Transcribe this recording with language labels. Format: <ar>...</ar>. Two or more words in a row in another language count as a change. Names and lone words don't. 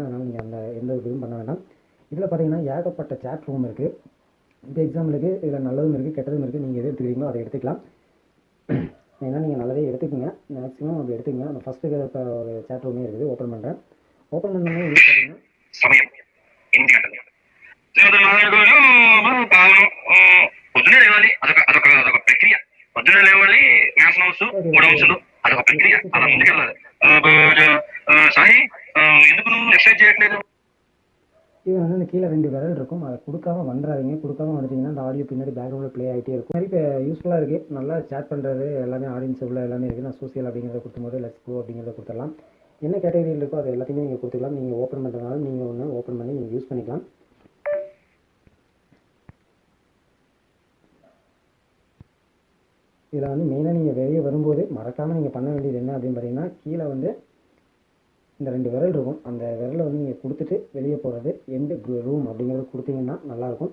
<ta>அதனால் நீங்கள் அந்த எந்த ஒரு இதுவும் பண்ண வேண்டாம். இதில் பார்த்தீங்கன்னா ஏகப்பட்ட</ta> <en>chat room</en> <ta>இருக்குது. இப்போ எக்ஸாம்பிளுக்கு இதில் நல்லதும் இருக்குது கெட்டதும் இருக்குது, நீங்கள் எது எடுத்துக்கிறீங்களோ அதை எடுத்துக்கலாம். ஏன்னா நீங்கள் நல்லதே எடுத்துக்கோங்க, மேக்ஸிமம் அப்படி எடுத்துக்கங்க. அந்த ஃபஸ்ட்டு இப்போ ஒரு சேட் ரூமே இருக்குது, ஓப்பன் பண்ணுறேன். ஓப்பன் பண்ணோன்னே இது பார்த்தீங்கன்னா</ta> <te>పొద్దునే లేవాలి, అదొక ప్రక్రియ. పొద్దునే లేవాలి, మ్యాథ్స్ నోట్స్ నోట్స్లు అదొక ప్రక్రియ, అలా ముందుకెళ్ళాలి. సాయి ఎందుకు నువ్వు ఎక్సర్సైజ్ చేయట్లేదు?</te> <ta>இது வந்து அந்த கீழே 2 விரல் இருக்கும், அதை கொடுக்காம வந்துடாதீங்க. கொடுக்காம வந்துட்டிங்கன்னா அந்த ஆடியோ பின்னாடி பேக்ரவுண்டில் ப்ளே ஆகிட்டே இருக்கும். மாதிரி இப்போ யூஸ்ஃபுல்லாக இருக்குது, நல்லா சேட் பண்ணுறது எல்லாமே ஆடியன்ஸ் உள்ள எல்லாமே இருக்குது. நான் சோசியல் அப்படிங்கிறத கொடுக்கும்போது</ta> <en>let's go</en> <ta>அப்படிங்கிறத கொடுத்துடலாம். என்ன கேட்டகரியில் இருக்கோ அது எல்லாத்தையுமே நீங்கள் கொடுத்துக்கலாம். நீங்கள் ஓப்பன் பண்ணுறதுனால நீங்கள் ஒன்று ஓப்பன் பண்ணி நீங்கள் யூஸ் பண்ணிக்கலாம். இதில் வந்து மெயினாக நீங்கள் வெளியே வரும்போது மறக்காமல் நீங்கள் பண்ண வேண்டியது என்ன அப்படின்னு பார்த்தீங்கன்னா, கீழே வந்து இந்த 2 விரல் இருக்கும், அந்த விரலை வந்து நீங்கள் கொடுத்துட்டு வெளியே போகிறது</ta> <en>end room</en> <ta>அப்படிங்கிறது கொடுத்தீங்கன்னா நல்லாயிருக்கும்.</ta>